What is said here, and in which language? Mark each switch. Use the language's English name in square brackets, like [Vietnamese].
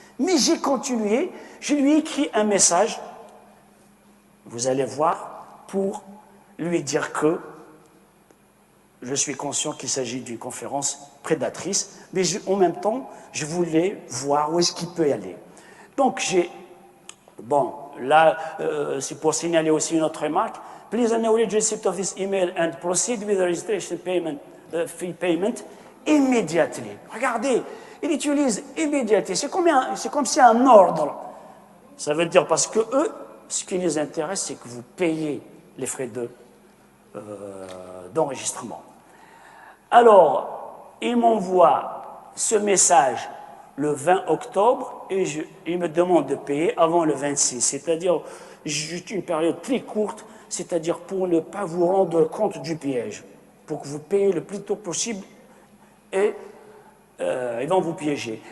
[French] Mais j'ai continué, je lui ai écrit un message, vous allez voir, pour lui dire que je suis conscient qu'il s'agit d'une conférence prédatrice, mais en même temps, je voulais voir où est-ce qu'il peut y aller. Donc, bon, là, c'est pour signaler aussi une autre remarque. [English] Please acknowledge receipt of this email and proceed with the registration payment, fee payment immediately. [French] Regardez, il utilise immediately. C'est comme si un ordre. Ça veut dire parce que eux, ce qui les intéresse, c'est que vous payez les frais d'enregistrement. Alors, il m'envoie ce message le 20 octobre et il me demande de payer avant le 26, c'est-à-dire juste une période très courte, c'est-à-dire pour ne pas vous rendre compte du piège, pour que vous payiez le plus tôt possible et ils vont vous piéger.